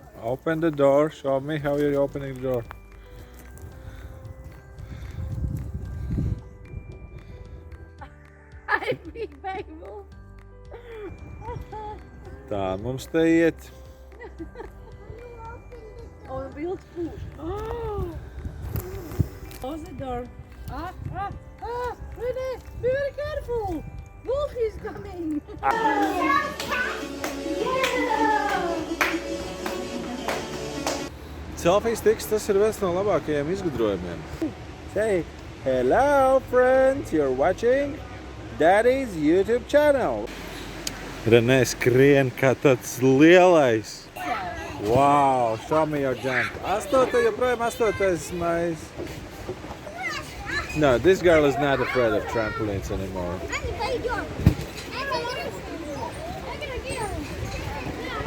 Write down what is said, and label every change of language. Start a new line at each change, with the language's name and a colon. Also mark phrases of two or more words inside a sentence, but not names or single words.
English: Open the door. Show me how you're opening the door. Ai,
Latvian: beigu! Tā mums te iet.
English: Oh, the wheels push. Oh! Close the door. Ready? Be very careful! Wolf is coming!
Latvian: Selfie-sticks, tas ir viens no labākajiem izgudrojumiem.
English: Say, hello friends, you're watching Daddy's YouTube channel.
Latvian: Renē skrien kā tāds lielais.
English: Wow, show me your jump.
Latvian: Joprojām astotais mais.
English: No, this girl is not afraid of trampolines anymore.